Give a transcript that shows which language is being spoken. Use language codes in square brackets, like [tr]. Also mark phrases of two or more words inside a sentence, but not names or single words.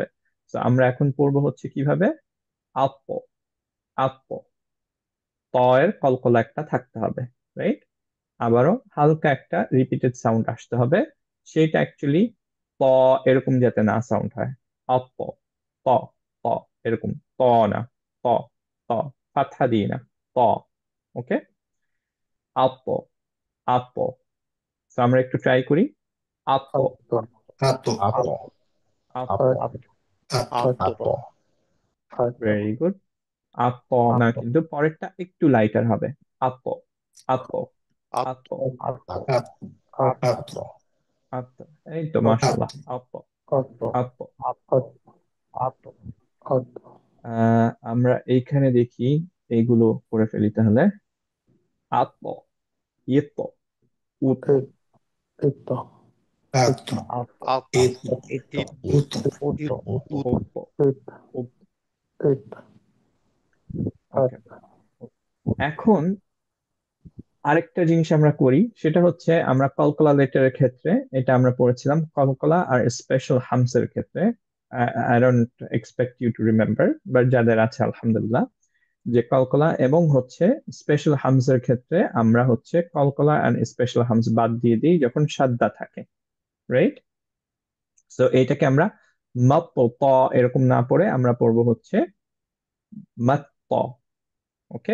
[bn] তো আমরা এখন পড়বো হচ্ছে কিভাবে, আপ্প, আপ্প, ত এর কলকলা একটা থাকতে হবে, রাইট? আবারও হালকা একটা রিপিটেড সাউন্ড আসতে হবে, সেটা অ্যাকচুয়ালি প এরকম যাতে না সাউন্ড হয়। অপ, প, প, এরকম, ত না, প, ত, ফাতহা দিয়ে না, প। ওকে, আপ, আপ। তো আমরা একটু ট্রাই করি, আপ, আত্ম আতো আপ, Apple, আপ। apple, আতো আত্ম apple, আত্ম [en] very good. [bn] আপ না, apple, কিন্তু পরেরটা একটু লাইটার হবে, আপ, আপ, আপ, apple, আতো আতো apple, আপ। এই তো মাশাআল্লাহ, আতো আপ, apple, আপ। apple, apple, আত্ম আমরা এইখানে দেখি, এইগুলো করে ফেলি তাহলে। আত্ম, ইত্ত, উত্ত, ইত্ত আতো apple, এত ito, উতো uto, uto, উপ্প, ইত উপ্প। ইত ওকে, এখন আরেকটা জিনিস আমরা করি, সেটা হচ্ছে আমরা কলকলা লেটারের ক্ষেত্রে, এটা আমরা পড়েছিলাম কলকলা আর স্পেশাল হামসের ক্ষেত্রে। [en] I don't expect you to remember, but [bn] যাদের আছে আলহামদুলিল্লাহ, যে কলকলা এবং হচ্ছে স্পেশাল হামসের ক্ষেত্রে আমরা হচ্ছে কলকলা এন্ড স্পেশাল হামস বাদ দিয়ে দিই যখন সাদ্দা থাকে, রাইট? তো এইটাকে আমরা মাপ, প এরকম না পড়ে আমরা পড়বো হচ্ছে মাত, ওকে?